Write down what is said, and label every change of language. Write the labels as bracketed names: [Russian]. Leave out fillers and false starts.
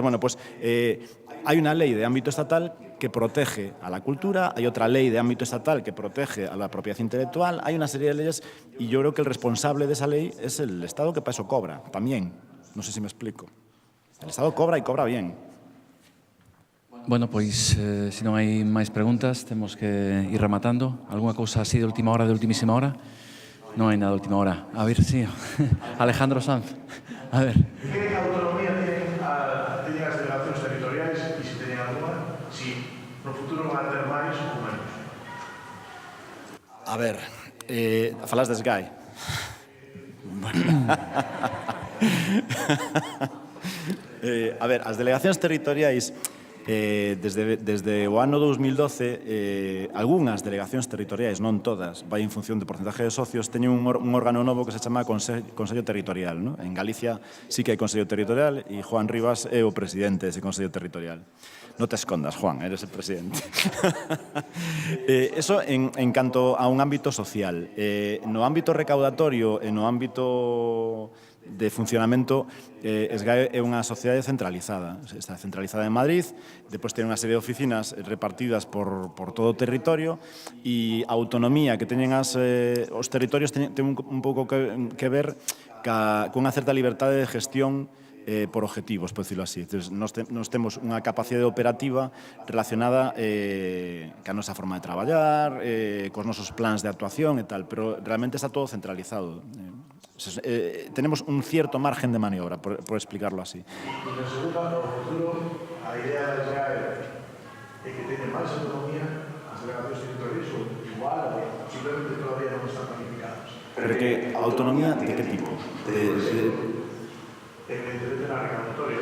[Spanish] Bueno, pues hay una ley de ámbito estatal que protege a la cultura, hay otra ley de ámbito estatal que protege a la propiedad intelectual, hay una serie de leyes y yo creo que el responsable de esa ley es el Estado, que para eso cobra, también. No sé si me explico. El Estado cobra y cobra bien. [Galician] Bueno, pois, se non hai máis preguntas, temos que ir rematando. Alguna cousa así de última hora, de ultimísima hora? Non hai nada de última hora. A ver, sí. Alejandro Sanz. A ver. [Spanish] ¿Qué autonomía tienen las delegaciones territoriales y si tienen alguna? [Galician] Si no futuro van a tener máis ou menos. A ver, falas de SGAE. Bueno. A ver, as delegacións territoriais desde o ano 2012 algunhas delegacións territoriais, non todas, vai en función do porcentaje de socios, teñen un órgano novo que se chama Consello Territorial, ¿no? En Galicia sí que hai Consello Territorial e Juan Rivas é o presidente dese Consello Territorial. Non te escondas, Juan, [Spanish] eres el presidente. [Galician] Eso en canto a un ámbito social. No ámbito recaudatorio e no ámbito de funcionamento, SGAE é unha sociedade centralizada. Está centralizada en Madrid, depois ten unha serie de oficinas repartidas por todo o territorio, e a autonomía que teñen os territorios ten un pouco que ver cunha certa liberdade de gestión por objetivos, [Spanish] por decirlo así. [Galician] Entonces, nos temos unha capacidade operativa relacionada ca nosa forma de traballar, cos nosos plans de actuación e tal, pero realmente está todo centralizado. [Spanish] Tenemos un cierto margen de maniobra, por explicarlo así. [Galician] E na segunda, no futuro, a idea da SGAE é que teñen máis autonomía as delegacións territoriais ou igual ou simplemente todavía non están planificadas. Pero que autonomía de que tipo? Evidentemente na reclamatoria.